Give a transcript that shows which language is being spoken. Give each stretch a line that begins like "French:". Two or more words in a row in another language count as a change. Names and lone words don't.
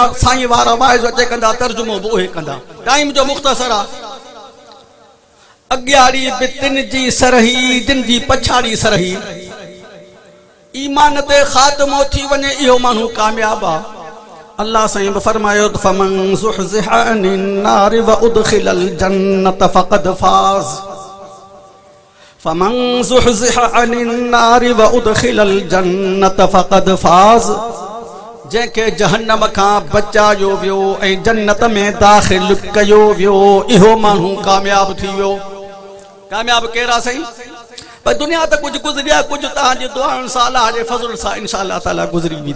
Sindhi: साईं वारा वाइज़ अचे कंदा, तर्जुमो बि उहे कंदा, टाइम जो मुख़्तसर आहे। अॻियाड़ी बि तिन जी सरही, जिन जी पछाड़ी सरही। ईमान ते ख़ात्मो थी वञे इहो माण्हू कामयाब आहे। अल्लाह साईं बि फरमायो
Arabic: فمن زحزح عن النار و أدخل الجنة فقد فاز. فمن زحزح عن النار و أدخل الجنة فقد فاز.
Sindhi: जंहिंखे जहन्नम खां बचायो वियो ऐं जन्नत में दाख़िल कयो वियो, इहो माण्हू कामयाब थी वियो। कामयाब केरु आहे साईं? पर दुनिया त कुझु गुज़री आहे, कुझु तव्हांजी दुआउनि सां अलाह जे फज़ल सां इंशाअल्लाह ताला गुज़री वेंदी।